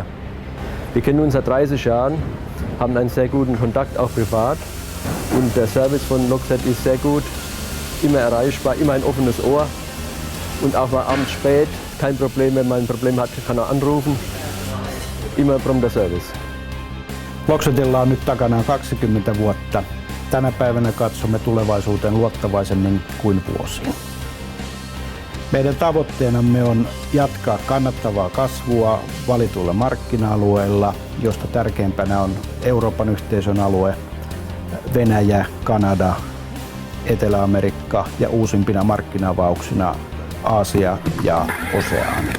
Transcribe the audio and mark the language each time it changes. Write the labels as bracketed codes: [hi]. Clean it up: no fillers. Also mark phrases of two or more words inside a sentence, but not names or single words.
[de] Wir kennen uns seit 30 Jahren, haben einen sehr guten Kontakt auch privat. Und der Service von Lockset ist sehr gut, immer erreichbar, immer ein offenes Ohr. Und auch mal abends spät, kein Problem, wenn man ein Problem hat, kann er anrufen. Immer prompter Service. [fi] Locksetilla on nyt takanaan 20 vuotta. Tänä päivänä katsomme tulevaisuuteen luottavaisemmin kuin vuosiin. Meidän tavoitteenamme on jatkaa kannattavaa kasvua valituilla markkina-alueilla, josta tärkeimpänä on Euroopan yhteisön alue, Venäjä, Kanada, Etelä-Amerikka ja uusimpina markkina-avauksina Aasia ja Oseania.